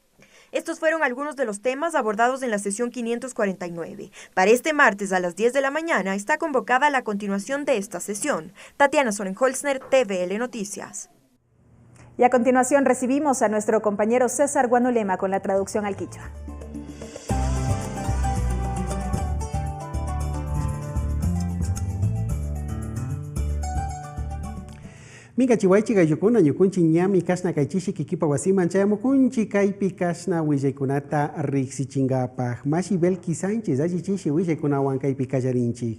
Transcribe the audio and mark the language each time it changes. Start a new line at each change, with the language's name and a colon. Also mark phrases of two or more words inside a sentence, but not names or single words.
Spanish: Estos fueron algunos de los temas abordados en la sesión 549. Para este martes a las 10 de la mañana está convocada la continuación de esta sesión. Tatiana Sonnenholzner, TVL Noticias. Y a continuación recibimos a nuestro compañero César Guanolema con la traducción al quichua.
Quechua: Minga chihuaychi gayukuna ñukunchi ñami kasna kaychishi kikipa wasiman chayamukunchi kaypi kasna willaykunata riqsichingapaj mashi Belki Sánchez allichishi willaykunawan kaypi kallarinchik.